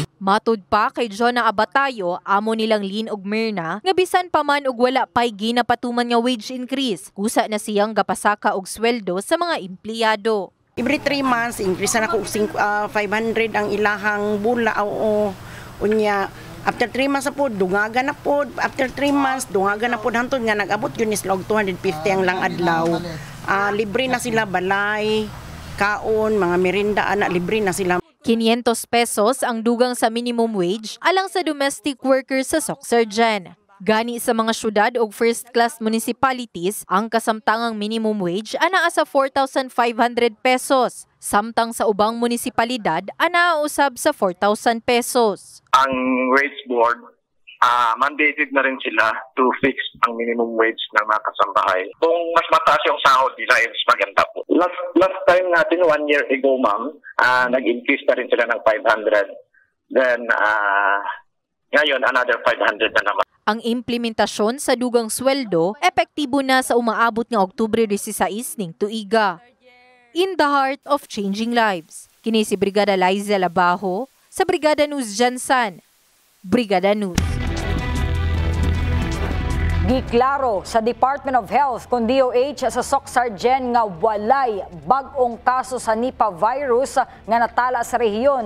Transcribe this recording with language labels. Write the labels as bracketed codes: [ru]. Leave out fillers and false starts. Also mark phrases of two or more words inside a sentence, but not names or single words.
[ceb] Matud pa kay Jonah Abatayo, amo nilang Lynn og Myrna, nga bisan pa man og wala pay ginapatuman nga wage increase, kusa na siyang gapasaka og sweldo sa mga empleyado. [en] Every 3 months, [ceb] increase na ako 500 ang ilahang bula o unya. [en] After 3 months [ceb] na po, dungagan na po. [en] After 3 months, [ceb] dungagan na po. Hantod nga nag-abot yun is log 250 ang lang adlaw. Libre na sila balay, kaon, mga merinda, libre na sila. 500 pesos ang dugang sa [en] minimum wage [ceb] alang sa domestic workers sa Soxargen. Gani sa mga syudad o [en] first-class municipalities, [ceb] ang kasamtangang [en] minimum wage [ceb] anaa sa 4,500 pesos. Samtang sa ubang munisipalidad, anaa usab sa 4,000 pesos. [tl] Ang [en] wage board, [tl] mandated na rin sila [en] to fix [tl] ang [en] minimum wage [tl] ng mga kasambahay. Kung mas mataas yung sahod nila, mas maganda po. [en] Last time [tl] natin, 1 year ago, ma'am, nag-increase na rin sila ng 500. Then, ngayon, another 500 na naman. [ceb] Ang implementasyon sa dugang sweldo, epektibo na sa umaabot ng Oktubre 16 ning tuiga. [en] In the heart of changing lives, [ceb] kini si Brigada Liza Labajo sa Brigada News Jansan. Brigada News. Giklaro sa Department of Health kung DOH sa Soxargen nga walay bag-ong kaso sa Nipah virus nga natala sa rehiyon.